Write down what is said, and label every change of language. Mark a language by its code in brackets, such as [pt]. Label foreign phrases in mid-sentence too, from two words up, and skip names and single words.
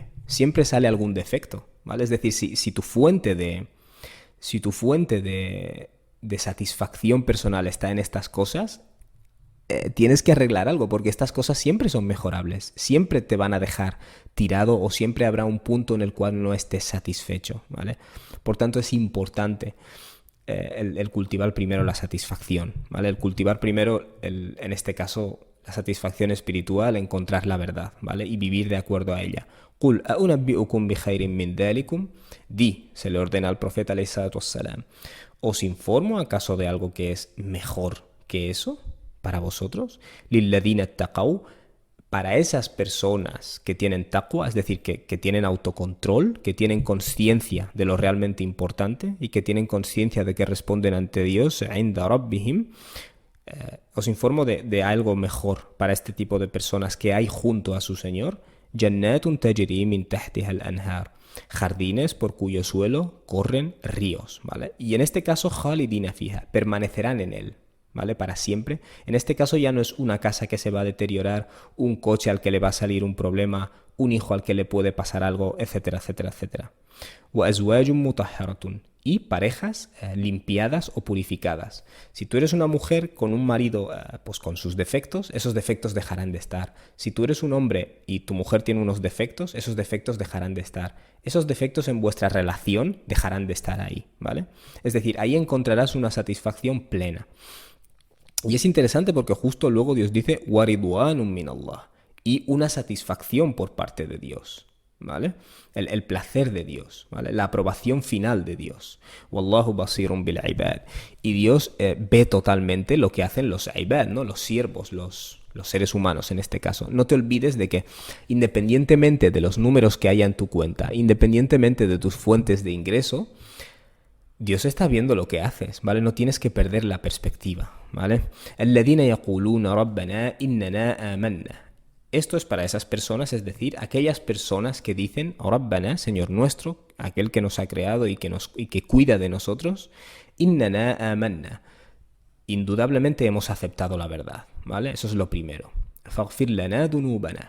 [es] Siempre sale algún defecto, ¿vale? Es decir, si tu fuente de satisfacción personal está en estas cosas, tienes que arreglar algo, porque estas cosas siempre son mejorables, siempre te van a dejar tirado o siempre habrá un punto en el cual no estés satisfecho, ¿vale? Por tanto, es importante el cultivar primero la satisfacción, ¿vale? El cultivar primero, en este caso, la satisfacción espiritual, encontrar la verdad, ¿vale? Y vivir de acuerdo a ella. [ar] قُلْ أَأُنَبِّئُكُمْ بِخَيْرٍ مِّن ذَلِكُمْ. [es] Se le ordena al profeta [ar] عليه الصلاة والسلام, [es] ¿os informo acaso de algo que es mejor que eso para vosotros? [ar] لِلَّذِينَ اتَّقَوْا, [es] Para esas personas que tienen taqwa, es decir, que tienen autocontrol, que tienen conciencia de lo realmente importante y que tienen conciencia de que responden ante Dios, [ar] عند ربهم, [es] os informo de algo mejor para este tipo de personas que hay junto a su Señor. [ar] جنات تجري من تحتها الأنهار, [es] jardines por cuyo suelo corren ríos, ¿vale? Y en este caso, [ar] خالدين فيها, [es] permanecerán en él, ¿vale? Para siempre. En este caso ya no es una casa que se va a deteriorar, un coche al que le va a salir un problema, un hijo al que le puede pasar algo, etcétera, etcétera, etcétera. [ar] وأزواج مطهرة, [es] y parejas limpiadas o purificadas. Si tú eres una mujer con un marido pues con sus defectos, esos defectos dejarán de estar. Si tú eres un hombre y tu mujer tiene unos defectos, esos defectos dejarán de estar. Esos defectos en vuestra relación dejarán de estar ahí, ¿vale? Es decir, ahí encontrarás una satisfacción plena. Y es interesante porque justo luego Dios dice [ar] وَرِضْوَانٌ مِّنَ اللَّهِ, [es] y una satisfacción por parte de Dios, ¿vale? El placer de Dios, ¿vale? La aprobación final de Dios. [ar] والله بصير بالعباد. [es] Y Dios ve totalmente lo que hacen los ibad, ¿no? Los siervos, los seres humanos en este caso. No te olvides de que independientemente de los números que haya en tu cuenta, independientemente de tus fuentes de ingreso, Dios está viendo lo que haces, ¿vale? No tienes que perder la perspectiva, ¿vale? [ar] الذين يقولون ربنا إننا آمنا. [es] Esto es para esas personas, es decir, aquellas personas que dicen, Rabbana, Señor nuestro, aquel que nos ha creado y que cuida de nosotros, [ar] إننا آمنا. [es] Indudablemente hemos aceptado la verdad, ¿vale? Eso es lo primero. [ar] فاغفر لنا ذنوبنا.